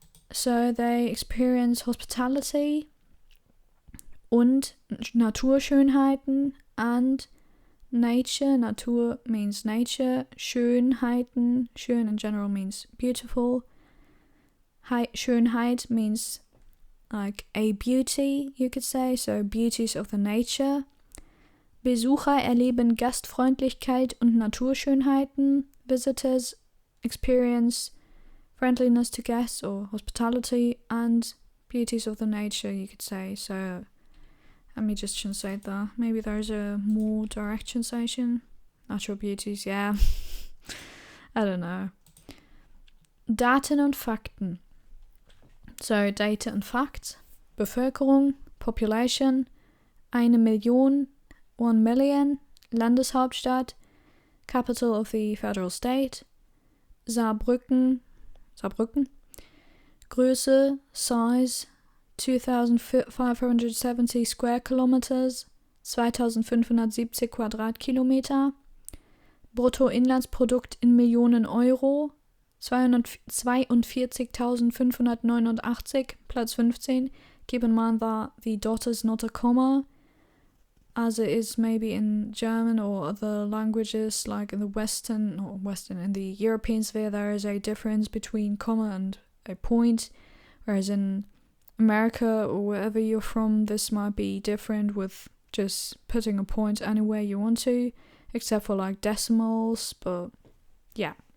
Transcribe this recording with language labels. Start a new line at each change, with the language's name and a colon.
English: So they experience hospitality und Naturschönheiten and nature. Natur means nature. Schönheiten, schön in general means beautiful. Schönheit means like a beauty, you could say. So beauties of the nature.
German: Besucher erleben Gastfreundlichkeit und Naturschönheiten.
English: Visitors experience friendliness to guests or hospitality and beauties of the nature, you could say. So let me just translate that. Maybe there's a more direct translation. Natural beauties, yeah. I don't know.
German: Daten und Fakten.
English: So data and facts. Bevölkerung, population, 1 Million, 1 million, Landeshauptstadt, capital of the federal state, Saarbrücken, Größe, size, 2,570 square kilometers, 2.570 Quadratkilometer.
German: Bruttoinlandsprodukt in Millionen Euro, 242.589, Platz 15.
English: Keep in mind that the dot is not a comma, as it is maybe in German or other languages, like in the in the European sphere, there is a difference between comma and a point, whereas in America or wherever you're from, this might be different with just putting a point anywhere you want to, except for like decimals, but yeah.